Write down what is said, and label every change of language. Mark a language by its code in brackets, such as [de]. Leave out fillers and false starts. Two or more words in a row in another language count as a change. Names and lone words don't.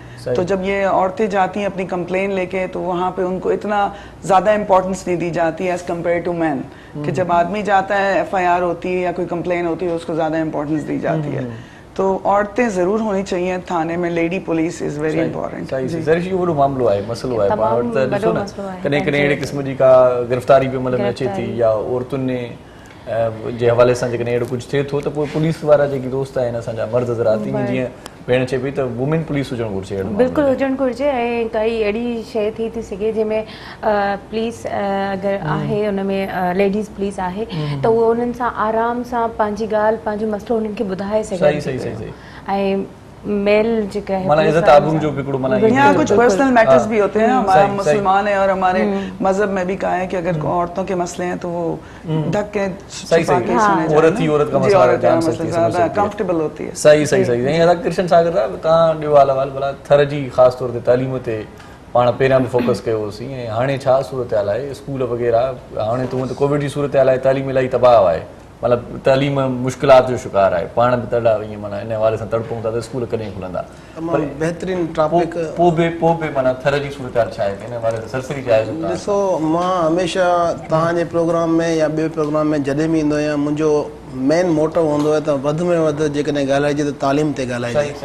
[hi] तो जब ये औरतें जाती हैं अपनी कंप्लेन लेके तो वहाँ पे उनको इतना ज़्यादा इम्पोर्टेंस नहीं दी जाती है [en] as compare to man, [hi] कि जब आदमी जाता है FIR होती है या कोई कंप्लेन होती है उसको ज़्यादा इम्पोर्टेंस दी जाती है। तो औरतें ज़रूर होनी चाहिए थाने में, [en] lady police is very important. [sd] सही वो मामलो आहे, मसलो आहे, पाण वटि ॾिसो न कॾहिं कॾहिं अहिड़े क़िस्म जी का गिरफ़्तारी बि मतलब अचे थी या औरतुनि जे हवाले सां जेकॾहिं अहिड़ो कुझु थिए थो त पोइ पुलिस वारा जेकी दोस्त आहिनि असांजा मर्द ज़राती जीअं भेण चए पई त [en] women police [sd] हुजणु घुरिजे, बिल्कुलु हुजणु घुरिजे। ऐं काई अहिड़ी शइ थी सघे जंहिंमें पुलिस अगरि आहे उनमें [en] ladies police [sd] आहे त उहो उन्हनि सां आराम सां पंहिंजी ॻाल्हि पंहिंजो मसलो उन्हनि खे ॿुधाए सघे। ऐं मेल जेका है माना इज्जत आबरू जो बिगड़ो, माना [hi] यहाँ कुछ [en] personal matters [hi] भी होते हैं। हमारा मुसलमान है और हमारे मजहब में भी कहा है कि अगर औरतों के मसले हैं तो वो ढक के छुपा के सुने जाए, औरत ही औरत का मसला जान सकती है, ज्यादा कंफर्टेबल होती है। [sd] सही ऐं अदा कृष्ण सागर साहब तव्हां ॾियो हाल भला थर जी ख़ासि तौर ते तालीम ते पाण पहिरियां बि फोकस कयो होसीं, ऐं हाणे छा सूरत हाल आहे स्कूल वग़ैरह? हाणे त हूअं त कोविड जी सूरत हाल आहे, तालीम इलाही तबाह आहे, मतलब तालीम मुश्किलात जो शिकार है, पाण भी तड़ा ईअं माना इन हवाले सां तड़पूं था त स्कूल कॾहिं खुलंदा? बेहतरीन टॉपिक। पोइ बि माना थर जी सूरत छा आहे इन हवाले सां सरसरी छा आहे? ॾिसो, मां हमेशा तव्हांजे प्रोग्राम में या ॿिए प्रोग्राम में जॾहिं बि ईंदो आहियां, मुंहिंजो [en] main motto [sd] हूंदो आहे त वधि में वधि जेकॾहिं ॻाल्हाइजे त तालीम ते ॻाल्हाइजे।